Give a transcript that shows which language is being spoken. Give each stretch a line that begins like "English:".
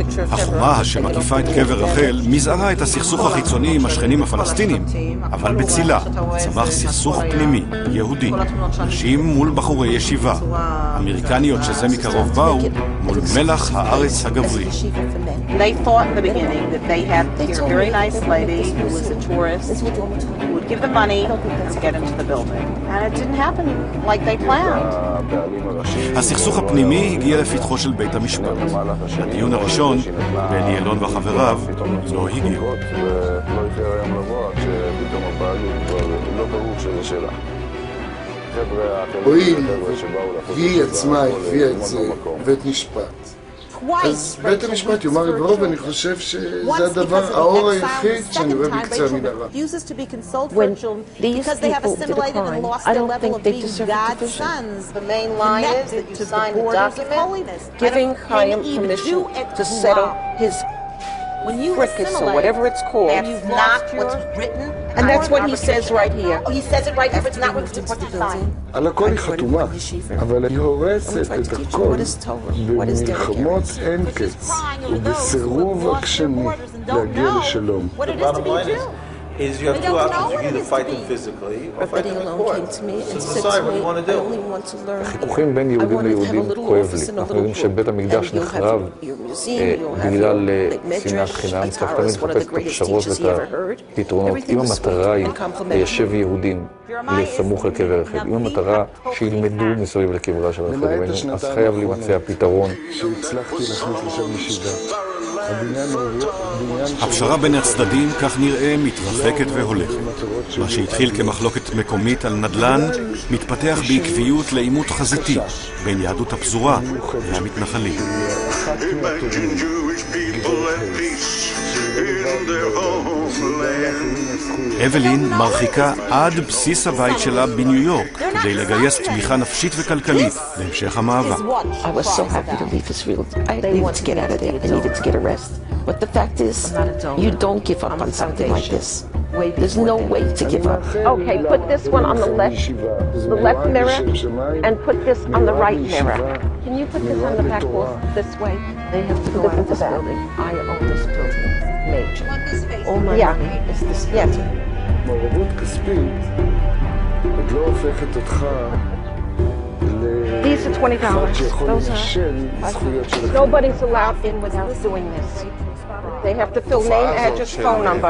Hebrew: החומה שמקיפה את קבר רחל מזערה את הסכסוך החיצוני עם השכנים הפלסטינים, אבל בצילה צמח סכסוך פנימי, יהודי, נשים מול בחורי ישיבה, אמריקניות שזה מקרוב באו מול מלח הארץ הגברי.
English: They thought in the beginning that they had here a very nice lady who was a tourist who would give them money to get into the building. And it didn't happen like they planned.
Hebrew: הסכסוך הפנימי הגיע לפתחו של בית המשפט. הדיון הראשון, בין ילון וחבריו, לא הגיע. לא יקרה היום לבוא, כשפתאום הבעלות כבר לא ברור שזה שלה. הואיל, היא עצמה הביאה את זה בית משפט. אז בית המשפט יאמר את דברו, ואני חושב שזה הדבר, האור היחיד שאני רואה בקצה המנהרה.
English: When these people did a crime, I don't think they deserve a division. The main line is that you sign the document Giving Chaim permission to settle his fricas or whatever it's called. That's not what's written. And that's what he says right here. He says it right here, but it's not what's signed.
Hebrew: על הכל היא חתומה, אבל היא הורסת את הכל במלחמות אין קץ ובסירוב עקשני להגיע לשלום.
English: Is you have two options. You can either fight them physically or fight them in court. So decide what you want to do.
Hebrew: החיכוכים בין יהודים ליהודים כואב לי. אנחנו יודעים שבית המקדש נחרב בגלל שנאת חינם. צריך תמיד לחפש את הפשרות ואת הפתרונות. אם המטרה היא ליישב יהודים לסמוך לקבר רחל, אם המטרה שילמדו מסביב לקברה של רחל אמנו, אז חייב להימצא הפתרון. שהצלחתי להכניס לשם ישיבה. הפשרה בין הצדדים, כך נראה, מתרחקת והולכת. מה שהתחיל כמחלוקת מקומית על נדל"ן, מתפתח בעקביות לעימות חזיתי בין יהדות הפזורה והמתנחלים. אבלין מרחיקה עד בסיס הבית שלה בניו יורק כדי לגייס תמיכה נפשית וכלכלית להמשך המאבק.
English: I was so happy to leave Israel. I needed to get out of there. I needed to get a rest. But the fact is, you don't give up on something like this. There's no way to give up. Okay, put this one on the left mirror, and put this on the right mirror. Can you put this on the back wall this way? They have to go out of this building. I own this building. Major. All my money is this building.
Hebrew: מעורבות כספית עוד לא הופכת אותך
English: These are $20. Those are. Nobody's allowed in without doing this. They have to fill name, address, phone number.